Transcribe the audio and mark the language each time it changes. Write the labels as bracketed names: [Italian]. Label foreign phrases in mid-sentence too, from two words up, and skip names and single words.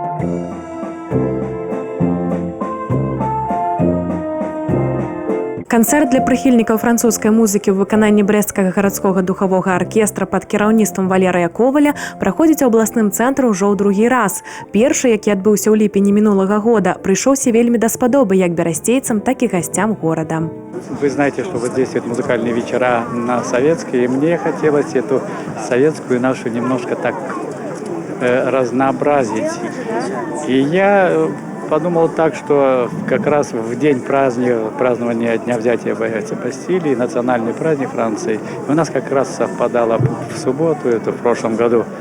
[Belarusian] Канцэрт для прыхільнікаў французскай музыкі ў выкананні брэсцкага гарадскога духавога аркестра пад кіраўніцтвам Валерыя Коваля праходзіць у абласным цэнтры ўжо ў другі раз. Першы, які адбыўся ў ліпені мінулага года, прыйшоўся вельмі даспадобы як берасцейцам, [Russian] так и гостям города. Вы знаете, что вот здесь вот музыкальные вечера на Советской, и мне хотелось эту советскую нашу немножко так разнообразить. И я подумал так, что как раз в день празднования Дня взятия Бастилии, национальный праздник Франции, у нас как раз совпадало в субботу, это в прошлом году.